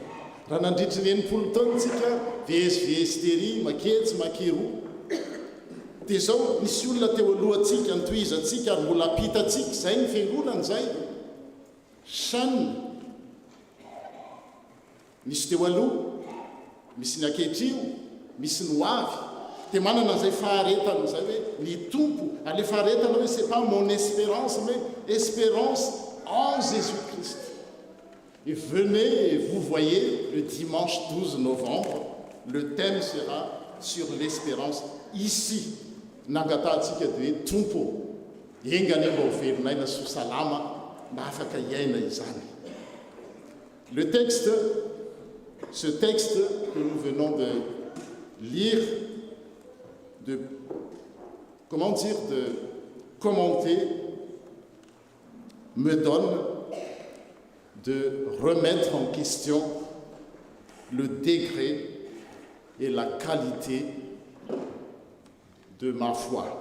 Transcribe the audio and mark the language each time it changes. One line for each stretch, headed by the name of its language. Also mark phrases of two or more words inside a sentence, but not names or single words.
Malagasy: Raha nandritry ny 80 taona tsika vezivezy maketsy makeroa dia izao nisy olona teo alohantsika nitohizantsika ary mbola apitatsika izay ny fiangonana izay shanina nisy teo aloha, misy ny akehitrio, misy ny hoavy dia manana an'izay faharetana izay hoe ny tompo. Ale faharetana hoe
French: c'est pas mon espérance mais espérance en Jésus-Christ. Et venez et vous voyez le dimanche 12 novembre, le thème sera sur l'espérance ici.
Malagasy: Nangatantsika dia hoe tompo engany mba ho velonaina so salama mba afaka iaina izany.
French: Le texte, ce texte que nous venons de lire, de commenter, me donne de remettre en question le degré et la qualité de ma foi.